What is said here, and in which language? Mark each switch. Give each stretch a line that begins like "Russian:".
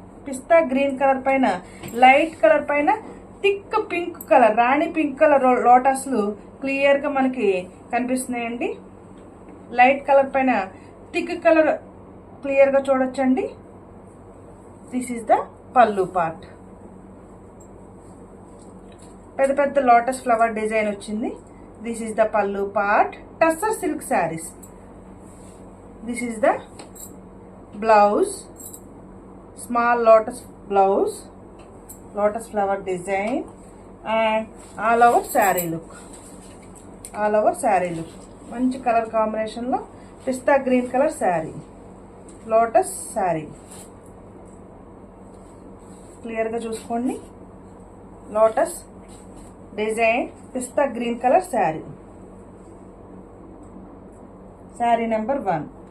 Telugu: పిస్తా green colour పైన light colour పైన thick pink colour, రాణి pink colour లోటస్లు clear గా మనకి కనిపిస్తున్నాయండి. లైట్ కలర్ పైన థిక్ కలర్ క్లియర్ గా చూడొచ్చండి.
English: This is the pallu part.
Telugu: పెద్ద పెద్ద లోటస్ ఫ్లవర్ డిజైన్ వచ్చింది.
English: This is the pallu part. Tussar silk sarees. This is the blouse, small lotus blouse, lotus flower design, and all over saree look. All over saree look.
Telugu: మంచి colour combination లో పిస్తా green colour sari, lotus sari. Clear గా చూసుకోండి. Lotus design పిస్తా green colour sari, sari number 1.